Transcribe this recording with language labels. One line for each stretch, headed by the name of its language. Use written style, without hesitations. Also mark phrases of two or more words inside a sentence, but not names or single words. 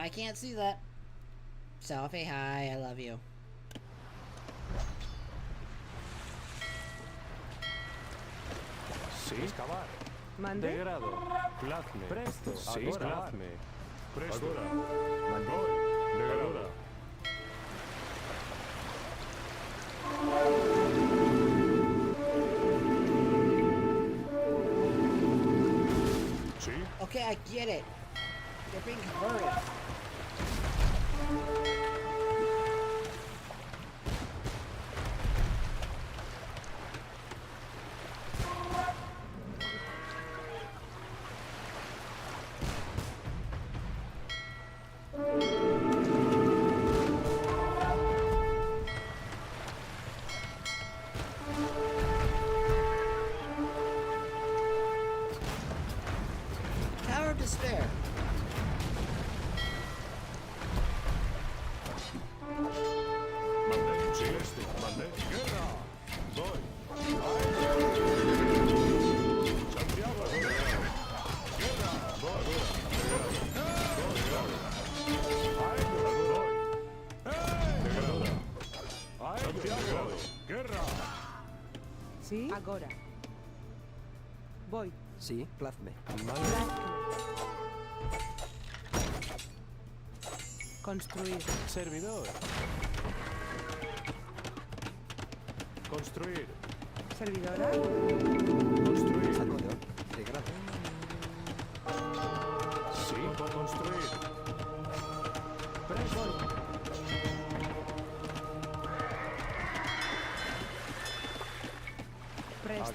English: can't see that. Selfie, hi, I love you.
Spanish: Sí. Excavar. Mande. Degrado. Plazme. Presto. Sí. Plazme. Presto. Agora. Mande. Degrado. Sí.
English: Okay, I get it. They're being converted. Tower of Despair.
Spanish: Mande. Sí. Este. Mande. Guerra. Voy. Santiago. Guerra. Voy. Santiago. Guerra. Sí. Agora. Voy. Sí, plazme. Construir. Servidor. Construir. Servidora. Construir. Agora. Degrado. Sí. Construir. Presto. Presto.